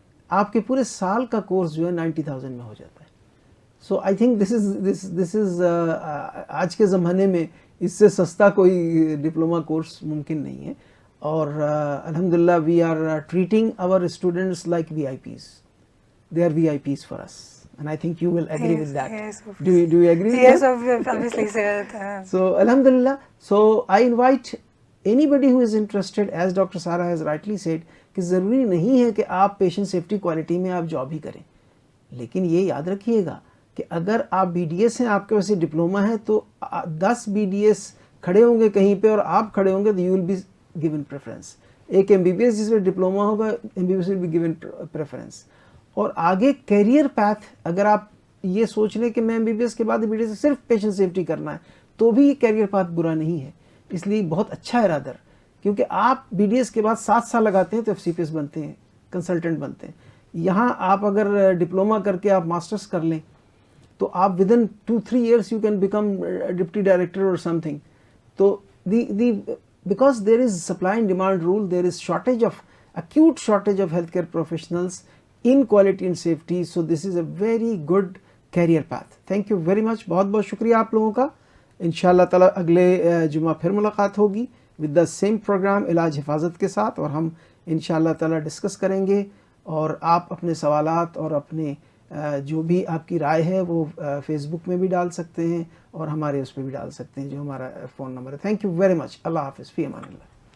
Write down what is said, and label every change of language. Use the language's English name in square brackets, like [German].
[Hindi] आपके पूरे साल का कोर्स जो है 90,000 में हो जाता है। सो आई थिंक दिस इज़ आज के ज़माने में इससे सस्ता कोई डिप्लोमा कोर्स मुमकिन नहीं है। और अल्हम्दुलिल्लाह we are treating our students like VIPs. [English] They are VIPs for us. And I think you will agree with that. Yes, do you agree with yes, that? obviously, sir. So, Alhamdulillah. So, I invite anybody who is interested, as Dr. [Hindi] Sara has rightly said, कि ज़रूरी नहीं है कि आप patient safety quality में आप job ही करें, लेकिन ये याद रखिएगा कि अगर आप BDS हैं, आपके पास डिप्लोमा है, तो 10 BDS खड़े होंगे कहीं पे और आप खड़े होंगे, तो you will be given preference. एक MBBS जिसमें डिप्लोमा होगा, MBBS will be given preference. और आगे कैरियर पैथ, अगर आप ये सोच लें कि मैं MBBS के बाद BDS सिर्फ पेशेंट सेफ्टी करना है, तो भी कैरियर पैथ बुरा नहीं है। इसलिए बहुत अच्छा है रादर, क्योंकि आप BDS के बाद 7 साल लगाते हैं तो FCPS बनते हैं, कंसल्टेंट बनते हैं। यहाँ आप अगर डिप्लोमा करके आप मास्टर्स कर लें तो आप within 2-3 years you can become deputy director और समथिंग। [English] तो because there is supply and demand rule, there is shortage of acute shortage of healthcare professionals in quality and safety, so this is a very good career path. Thank you very much. [Hindi] बहुत बहुत शुक्रिया आप लोगों का। इंशाअल्लाह ताला अगले जुमा फिर मुलाकात होगी विद द सेम प्रोग्राम इलाज हिफाजत के साथ, और हम इंशाअल्लाह ताला डिस्कस करेंगे, और आप अपने सवालात और अपने जो भी आपकी राय है वो फेसबुक में भी डाल सकते हैं और हमारे उस पर भी डाल सकते हैं जो हमारा फ़ोन नंबर है। Thank you very much. अल्लाह हाफ़िज़, फ़ी अमान अल्लाह।